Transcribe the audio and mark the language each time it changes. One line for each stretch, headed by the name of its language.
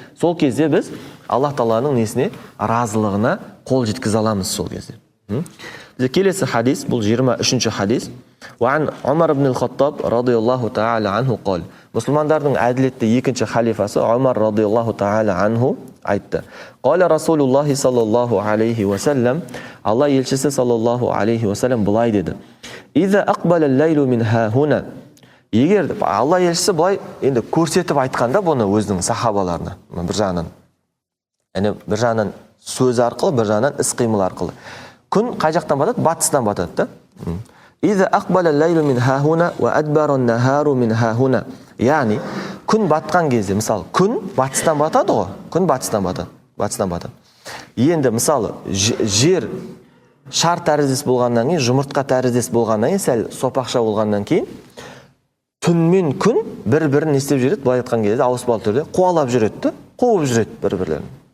Kazakh: Сол кезде біз Аллах Тағаланың несіне, разылығына қол жеткізе аламыз сол кезде. Келесі хадис, бұл 23-ші хадис.
Arabic: وعن عمر بن الخطاب رضي الله تعالى عنه قال.
Kazakh: Мұсылмандардың әділетті екінші халифасы Умар радиаллаху та'ala анху айтты.
Arabic: قال رسول الله صلى الله عليه وسلم.
Kazakh: Алла елшісі саллаллаху алейхи вассалам былай деді.
Arabic: إذا أقبل الليل من ها هنا.
Kazakh: Егер Алла елшісі былай енді көрсетіп айтқанда бұны өзінің сахабаларына, бір жағынан сөз арқылы, бір жағынан іс-қимыл арқылы. Күн қай жақтан батады? Батыстан батады да.
Arabic: إذا أقبل الليل من ها هنا وأدبر النهار من ها هنا.
Kazakh: Яғни күн батқан кезде, мысалы, күн батыстан батады ғой. Күн батыстан батады. Енді мысалы, жер шар тәріздес болғаннан кейін, жұмыртқа тәріздес болғаннан кейін, сәл сопақша болғаннан кейін, түн мен күн бір-бірін істеп жүреді, былай айтқан кезде ауыспалы түрде қуалап жүреді, қуып жүреді бір-бірлерін.